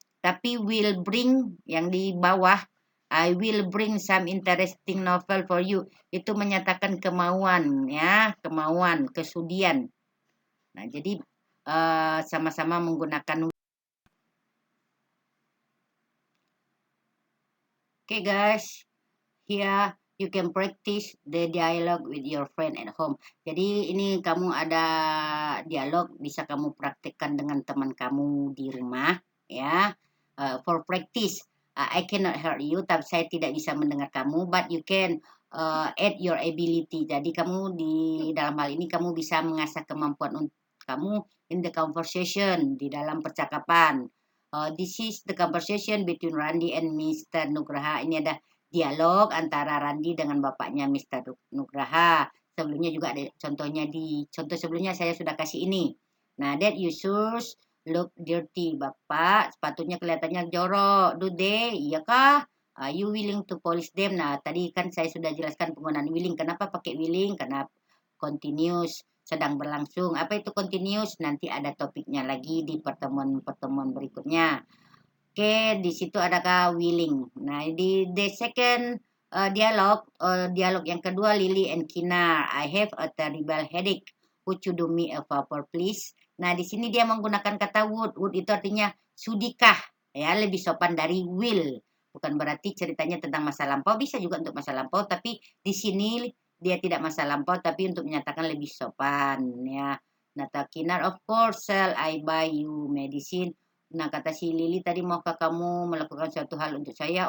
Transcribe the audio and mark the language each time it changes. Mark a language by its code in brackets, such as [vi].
[id] Tapi [en] will bring [id] yang di bawah, [en] I will bring some interesting novel for you. [id] Itu menyatakan kemauan ya, kemauan, kesudian. Nah, jadi sama-sama menggunakan. [en] Okay guys, here you can practice the dialogue with your friend at home. [id] Jadi ini kamu ada dialog, bisa kamu praktekkan dengan teman kamu di rumah ya. [en] For practice, I cannot hear you, [id] tapi saya tidak bisa mendengar kamu, [en] but you can add your ability. [id] Jadi kamu di dalam hal ini kamu bisa mengasah kemampuan kamu [en] in the conversation, [id] di dalam percakapan. [en] This is the conversation between Randy and Mr. Nugraha. [id] Ini ada dialog antara Randi dengan bapaknya Mr. Nugraha. Sebelumnya juga ada contohnya di contoh sebelumnya saya sudah kasih ini. [en] Nah, that you shoes look dirty. [id] Bapak, sepatunya kelihatannya jorok. [en] Do they? [id] Iyakah? [en] Are you willing to polish them? [id] Nah, tadi kan saya sudah jelaskan penggunaan willing. Kenapa pakai willing? Karena continuous, sedang berlangsung. Apa itu continuous? Nanti ada topiknya lagi di pertemuan-pertemuan berikutnya. Oke, di situ adakah willing. Nah, di [en] the second dialog [id] yang kedua, Lily and Kinar. [en] I have a terrible headache. Would you do me a favor, please? [id] Nah, di sini dia menggunakan kata would. Would itu artinya sudikah, ya, lebih sopan dari will. Bukan berarti ceritanya tentang masa lampau, bisa juga untuk masa lampau, tapi di sini dia tidak masa lampau, tapi untuk menyatakan lebih sopan, ya. [en] Nah, Kinar, of course, shall I buy you medicine? [id] Nah, kata si Lili tadi, maukah kamu melakukan suatu hal untuk saya?